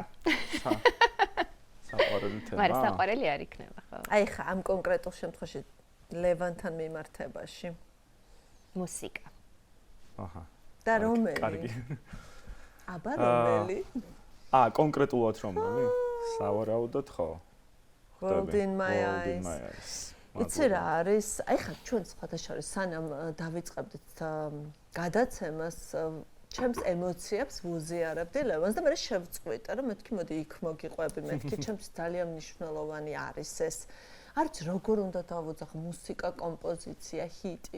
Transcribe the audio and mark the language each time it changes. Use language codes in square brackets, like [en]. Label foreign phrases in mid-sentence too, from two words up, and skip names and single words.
[ka] საყვარელი თემა. მაგრამ საყვარელი არ იქნება, ხო? აი ხა ამ კონკრეტულ შემთხვევაში ლევანთან მიმართებაში. მუსიკა. აჰა. და რომელი? კარგი. აბა რომელი? კონკრეტულად რომელი? სავარაუდოდ ხო? World in my eyes. იცი რა არის? აი ხა ჩვენ სხვადასხვა სანამ დავიწყებდით გადაცემას ჩემს ემოციებს ვუზიარებდი ლევანს და მე შევწყვიტე რომ მეთქი მოდი იქ მოგიყვები მეთქი ჩემს ძალიან მნიშვნელოვანი არის ეს. არც როგორ უნდა დავუძახო მუსიკა, კომპოზიცია, ჰიტი.